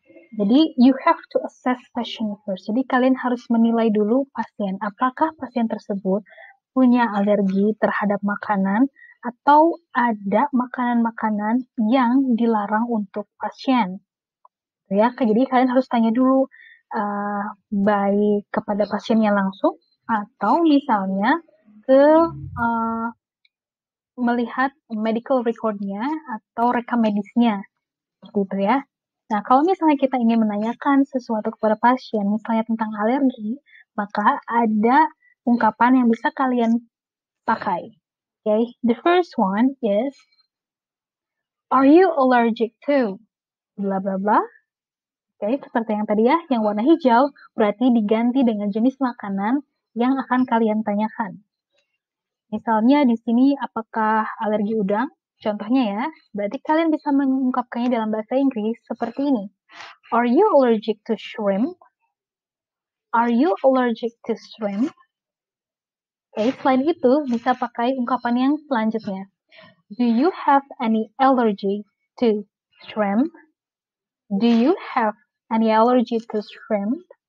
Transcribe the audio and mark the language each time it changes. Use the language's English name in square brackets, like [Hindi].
[English] Jadi, you have to assess patient first. [Indonesian] Jadi, kalian harus menilai dulu pasien. Apakah pasien tersebut punya alergi terhadap makanan atau ada makanan-makanan yang dilarang untuk pasien. Ya, jadi kalian harus tanya dulu baik kepada pasiennya langsung atau misalnya ke melihat medical recordnya atau rekam medisnya, gitu ya. Nah, kalau misalnya kita ingin menanyakan sesuatu kepada pasien, misalnya tentang alergi, maka ada ungkapan yang bisa kalian pakai. [English] Okay, the first one is, are you allergic to bla bla bla? [Indonesian] Oke, seperti yang tadi ya, yang warna hijau berarti diganti dengan jenis makanan yang akan kalian tanyakan. Misalnya di sini apakah alergi udang? Contohnya ya, berarti kalian bisa mengungkapkannya dalam bahasa Inggris seperti ini. [English] Are you allergic to shrimp? Are you allergic to shrimp? [Indonesian] Oke, selain itu bisa pakai ungkapan yang selanjutnya. [English] Do you have any allergy to shrimp? Do you have any allergy to shrimp?